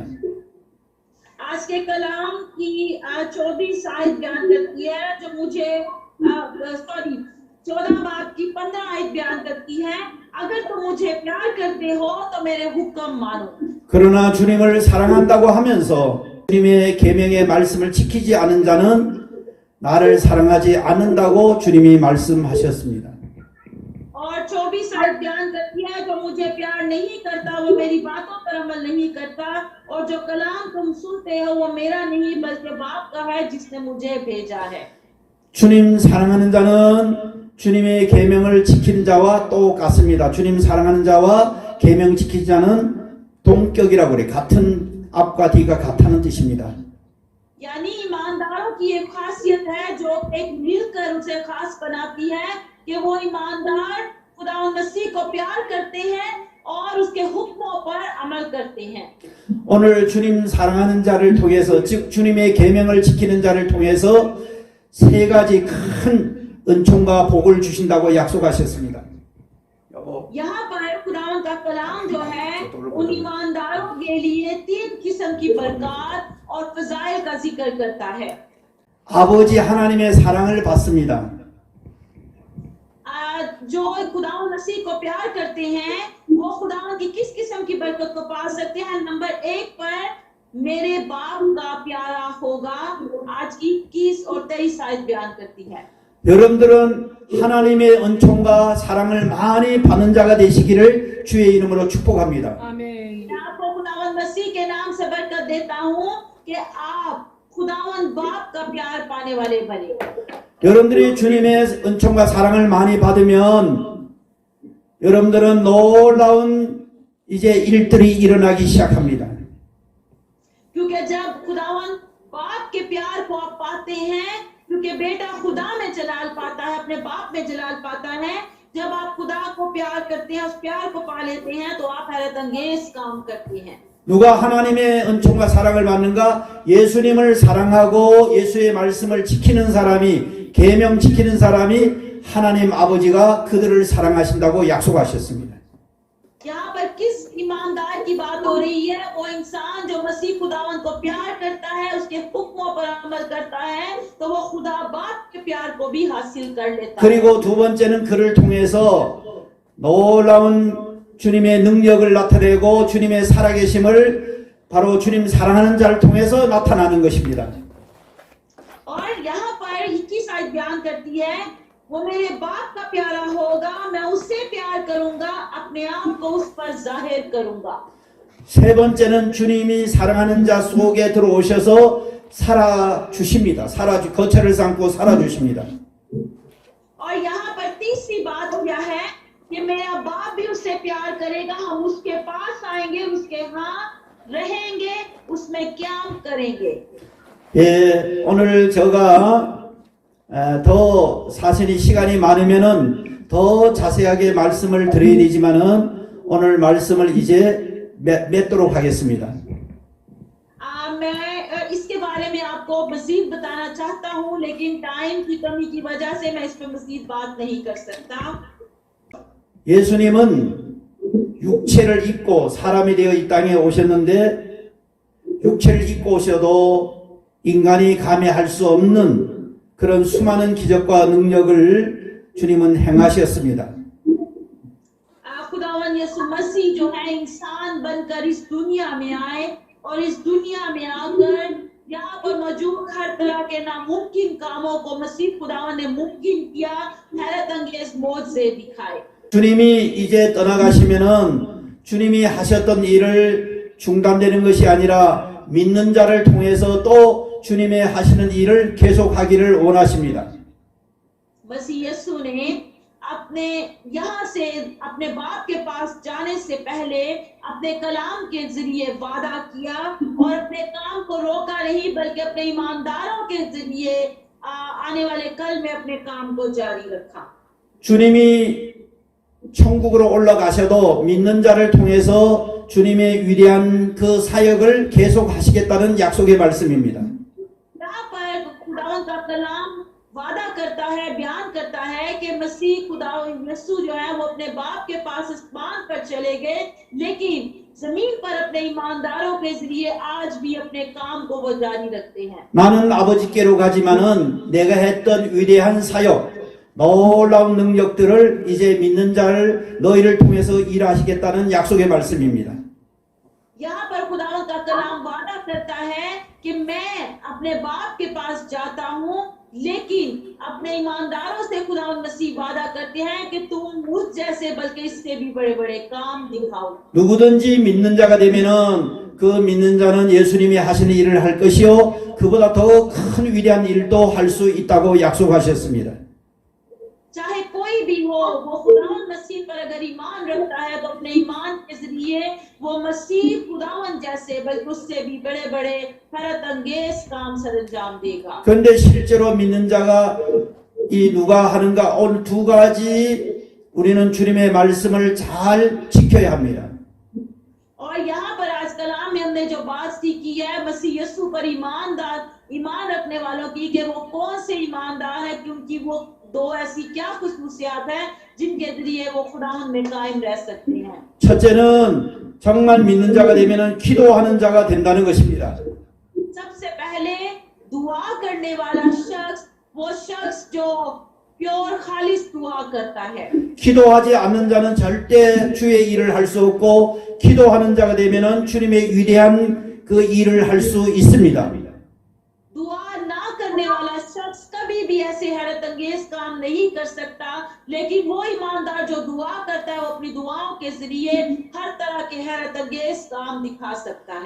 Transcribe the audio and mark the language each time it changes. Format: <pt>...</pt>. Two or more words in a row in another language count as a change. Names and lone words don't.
<ur>آج کے کلام کی 24 آیت بیان کرتی ہے، جو مجھے 14 باب کی 15 آیت بیان کرتی ہے، اگر تم مجھے پیار کرتے ہو تو میرے حکم مانو.</ur> <ko>그러나 주님을 사랑한다고 하면서 주님의 계명의 말씀을 지키지 않은 자는 나를 사랑하지 않는다고 주님이 말씀하셨습니다.</ko> <ur>اور 24 آیت بیان کرتی ہے، جو مجھے پیار نہیں کرتا وہ میری باتوں پر عمل نہیں کرتا، اور جو کلام تم سنتے ہو وہ میرا نہیں بلکہ باپ کا ہے جس نے مجھے بھیجا ہے.</ur> <ko>주님 사랑하는 자는 주님의 계명을 지키는 자와 똑같습니다. 주님 사랑하는 자와 계명 지키는 자는 동격이라고 그래. 같은 앞과 뒤가 같다는 뜻입니다.</ko> <ur>یعنی ایمانداروں کی ایک خاصیت ہے جو ایک مل کر اسے خاص بناتی ہے کہ وہ ایماندار خداوند مسیح کو پیار کرتے ہیں اور اس کے حکموں پر عمل کرتے ہیں.</ur> <ko>오늘 주님 사랑하는 자를 통해서, 즉 주님의 계명을 지키는 자를 통해서 세 가지 큰 은총과 복을 주신다고 약속하셨습니다. 여보.</ko> <ur>یہاں پر خداوند کا کلام جو ہے ان ایمانداروں کے لیے 3 قسم کی برکت اور فضائل کا ذکر کرتا ہے.</ur> <ko>아버지 하나님의 사랑을 받습니다.</ko> <ur>جو خداوند مسیح کو پیار کرتے ہیں وہ خداوند کی کس کس قسم کی برکت کو پا سکتے ہیں? نمبر 1 پر میرے باپ کا پیارا ہوگا، آج کی 21 اور 23 آیت بیان کرتی ہے.</ur> <ko>여러분들은 하나님의 은총과 사랑을 많이 받는 자가 되시기를 주의 이름으로 축복합니다. 아멘.</ko> <ur>میں آپ کو خداوند مسیح کے نام سے برکت دیتا ہوں کہ آپ خداوند باپ کا پیار پانے والے بنے.</ur> <ko>여러분들이 주님의 은총과 사랑을 많이 받으면 여러분들은 놀라운 이제 일들이 일어나기 시작합니다.</ko> <ur>کیونکہ جب خداوند باپ کے پیار کو آپ پاتے ہیں، کیونکہ بیٹا خدا میں جلال پاتا ہے، اپنے باپ میں جلال پاتا ہے، جب آپ خدا کو پیار کرتے ہیں، اس پیار کو پا لیتے ہیں، تو آپ حیرت انگیز کام کرتے ہیں.</ur> <ko>누가 하나님의 은총과 사랑을 받는가? 예수님을 사랑하고 예수의 말씀을 지키는 사람이, 계명 지키는 사람이 하나님 아버지가 그들을 사랑하신다고 약속하셨습니다.</ko> <ur>یہاں پر کس ایماندار کی بات ہو رہی ہے? وہ انسان جو مسیح خداوند کو پیار کرتا ہے، اس کے حکموں پر عمل کرتا ہے، تو وہ خدا باپ کے پیار کو بھی حاصل کر لیتا ہے.</ur> <ko>그리고 두 번째는 그를 통해서 놀라운 주님의 능력을 나타내고 주님의 살아계심을 바로 주님 사랑하는 자를 통해서 나타나는 것입니다.</ko> <ur>اور یہاں پر 21 آیت بیان کرتی ہے، وہ میرے باپ کا پیارا ہوگا، میں اس سے پیار کروں گا، اپنے آپ کو اس پر ظاہر کروں گا.</ur> <ko>세 번째는 주님이 사랑하는 자 속에 들어오셔서 살아주십니다. 거처를 삼고 살아주십니다.</ko> <ur>اور یہاں پر تیسری بات کیا ہے کہ میرا باپ بھی اس سے پیار کرے گا، ہم اس کے پاس آئیں گے، اس کے یہاں رہیں گے، اس میں کیا کریں گے.</ur> <ko>예, 오늘 제가 더 사실이 시간이 많으면은 더 자세하게 말씀을 드려야 되지만은 오늘 말씀을 이제 맺도록 하겠습니다.</ko> <ur>میں اس کے بارے میں آپ کو مزید بتانا چاہتا ہوں، لیکن ٹائم کی کمی کی وجہ سے میں اس پر مزید بات نہیں کر سکتا.</ur> <ko>예수님은 육체를 입고 사람이 되어 이 땅에 오셨는데 육체를 입고 오셔도 인간이 감히 할 수 없는 그런 수많은 기적과 능력을 주님은 행하셨습니다.</ko> <ur>خداوند یسوع مسیح جو ہے انسان بن کر اس دنیا میں آئے اور اس دنیا میں آ کر یہاں پر موجود ہر طرح کے ناممکن کاموں کو مسیح خداوند نے ممکن کیا، حیرت انگیز معجزے دکھائے.</ur> <ko>주님이 이제 떠나가시면은 주님이 하셨던 일을 중단되는 것이 아니라 믿는 자를 통해서 또 주님의 하시는 일을 계속하기를 원하십니다.</ko> <ur>مسیح یسوع نے اپنے یہاں سے اپنے باپ کے پاس جانے سے پہلے اپنے کلام کے ذریعے وعدہ کیا اور اپنے کام کو روکا نہیں بلکہ اپنے ایمانداروں کے ذریعے آنے والے کل میں اپنے کام کو جاری رکھا.</ur> <ko>주님이 천국으로 올라가셔도 믿는 자를 통해서 주님의 위대한 그 사역을 계속하시겠다는 약속의 말씀입니다.</ko> <ur>یہاں پر خداوند کا کلام وعدہ کرتا ہے، بیان کرتا ہے کہ مسیح خداوند یسوع جو ہے وہ اپنے باپ کے پاس آسمان پر چلے گئے، لیکن زمین پر اپنے ایمانداروں کے ذریعے آج بھی اپنے کام کو وہ جاری رکھتے ہیں.</ur> <ko>나는 아버지께로 가지만은 내가 했던 위대한 사역, 놀라운 능력들을 이제 믿는 자를 너희를 통해서 일하시겠다는 약속의 말씀입니다.</ko> <ur>یہاں پر خداوند کا کلام وعدہ کرتا ہے کہ میں اپنے باپ کے پاس جاتا ہوں، لیکن اپنے ایمانداروں سے خداوند مسیح وعدہ کرتے ہیں کہ تم مجھ جیسے بلکہ اس سے بھی بڑے بڑے کام دکھاؤ.</ur> <ko>누구든지 믿는 자가 되면은 그 믿는 자는 예수님이 하시는 일을 할 것이요 그보다 더 큰 위대한 일도 할 수 있다고 약속하셨습니다.</ko> <ur>چاہے کوئی بھی ہو، وہ خداوند مسیح پر اگر ایمان رکھتا ہے تو اپنے ایمان کے ذریعے وہ مسیح خداوند جیسے بلکہ اس سے بھی بڑے بڑے حیرت انگیز کام سرانجام دے گا.</ur> <ko>그런데 실제로 믿는 자가 이 누가 하는가 오늘 두 가지 우리는 주님의 말씀을 잘 지켜야 합니다.</ko> <ur>اور یہاں پر آج کلام میں ہم نے جو بات سیکھی ہے مسیح یسوع پر ایمان رکھنے والوں کی کہ وہ کون سے ایماندار ہے، کیونکہ وہ دو ایسی کیا خصوصیات ہے جن کے ذریعے وہ خداوند میں قائم رہ سکتے ہیں.</ur> <ko>첫째는 정말 믿는 자가 되면은 기도하는 자가 된다는 것입니다.</ko> <ur>سب سے پہلے دعا کرنے والا شخص وہ شخص جو پیور خالص دعا کرتا ہے.</ur> <ko>기도하지 않는 자는 절대 주의 일을 할 수 없고 기도하는 자가 되면은 주님의 위대한 그 일을 할 수 있습니다.</ko> <ur>دعا نہ کرنے والا شخص کبھی بھی ایسے حیرت انگیز کام نہیں کر سکتا، لیکن وہ ایماندار جو دعا کرتا ہے وہ اپنی دعاؤں کے ذریعے ہر طرح کے حیرت انگیز کام دکھا سکتا ہے.</ur>